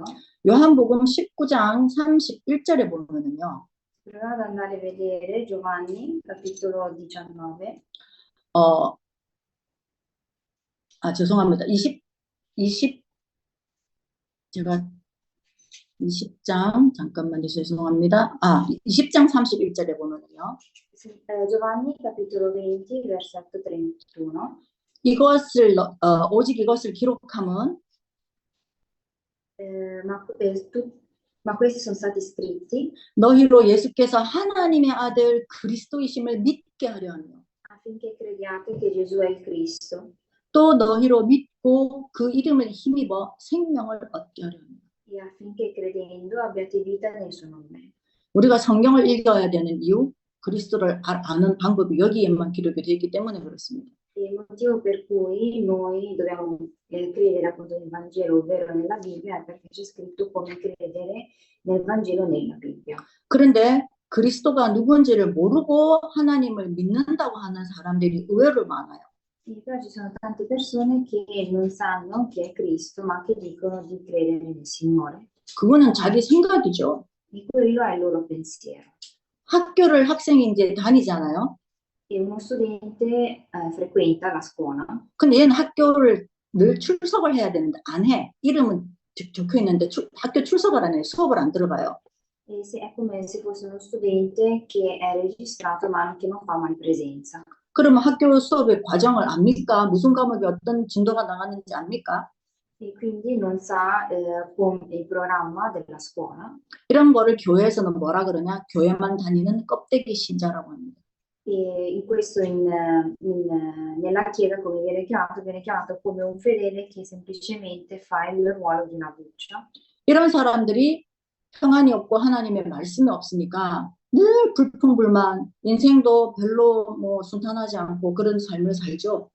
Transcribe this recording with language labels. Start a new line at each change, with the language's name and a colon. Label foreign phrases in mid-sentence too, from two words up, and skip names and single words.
Korean: 요한복음 19장 31절에 보면은요.
Italian: Provate ad andare a vedere Giovanni, capitolo 19.
Korean: 죄송합니다. 20장 잠깐만요. 죄송합니다. 20장 31절에 보면은요.
Italian: Giovanni, capitolo 20, versetto 31.
Korean: 이것을 오직 이것을 기록함은
Italian: ma questi sono stati scritti
Korean: 너희로 예수께서 하나님의 아들 그리스도이심을 믿게 하려 하며
Italian: affinché crediate che Gesù è il Cristo
Korean: 또 너희로 믿고 그 이름을 힘입어 생명을 얻게 하려 하며
Italian: e affinché credendo abbiate vita nel suo nome.
Korean: 우리가 성경을 읽어야 되는 이유 그리스도를 아는 방법이 여기에만 기록이 되어 있기 때문에 그렇습니다.
Italian: il motivo per cui noi dobbiamo credere appunto nel Vangelo, ovvero nella Bibbia, è perché c'è scritto come credere nel Vangelo nella Bibbia.
Korean: 그런데 그리스도가 누군지를 모르고 하나님을 믿는다고 하는 사람들이 의외로 많아요.
Italian: E però ci sono tante persone che non sanno chi è Cristo, ma che dicono di credere nel Signore.
Korean: 그거는 자기 생각이죠.
Italian: E quello è il loro pensiero.
Korean: 학교를 학생이 이제 다니잖아요.
Italian: E uno studente frequenta la scuola,
Korean: 근데 얘는 학교를 늘 출석을 해야 되는데 안 해. 이름은 적혀 있는데 학교 출석을 안 해. 수업을 안 들어가요.
Italian: e è come se fosse uno studente che è registrato ma che non fa mai presenza.
Korean: 그러면 학교 수업의 과정을 압니까? 무슨 과목이 어떤 진도가 나가는지 압니까?
Italian: E quindi non sa il programma della scuola.
Korean: 이런 거를 교회에서는 뭐라 그러냐? 교회만 다니는 껍데기 신자라고 합니다.
Italian: E in questo nella Chiesa, come viene chiamato come un fedele che semplicemente fa il ruolo di una buccia.
Korean: 이런 사람들이 평안이 없고 하나님의 말씀이 없으니까 늘 불평불만, 인생도 별로 뭐 순탄하지 않고 그런 삶을 살죠.